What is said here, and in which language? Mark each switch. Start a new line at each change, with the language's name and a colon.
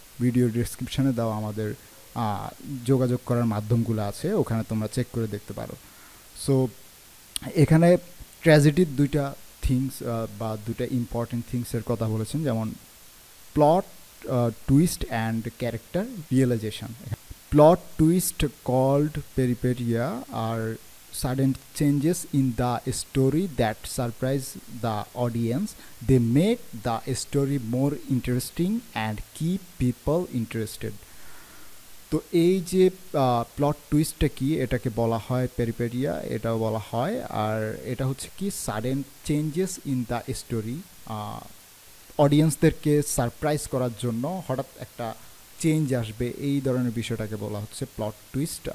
Bangla: Video ডেসক্রিপশানে দেওয়া আমাদের যোগাযোগ করার মাধ্যমগুলো আছে, ওখানে তোমরা চেক করে দেখতে পারো। সো এখানে ট্র্যাজেডির দুইটা থিংস বা দুইটা ইম্পর্টেন্ট থিংসের কথা বলেছেন, যেমন plot twist and character realisation.
English: Plot twist called peripetia are sudden changes in the story that surprise the audience. They make the story more interesting and keep people interested.
Bangla: তো এই যে plot টুইস্টটা কি, এটাকে বলা হয় পেরিপেরিয়া, এটাও বলা হয়। আর এটা হচ্ছে কি
English: sudden changes in the story,
Bangla: অডিয়েন্সদেরকে surprise করার জন্য হঠাৎ একটা চেঞ্জ আসবে, এই ধরনের বিষয়টাকে বলা হচ্ছে প্লট টুইস্ট।